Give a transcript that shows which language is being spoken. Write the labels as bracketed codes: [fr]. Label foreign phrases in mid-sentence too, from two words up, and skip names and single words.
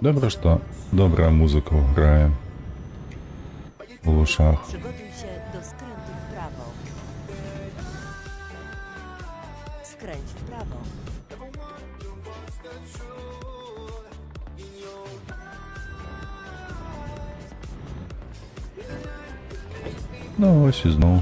[be] Добра, што добрая музыка грае у ушах. [pl] Przygotuj się do skrętu w prawo. Skręć w prawo. [be] Ну ось і зноў.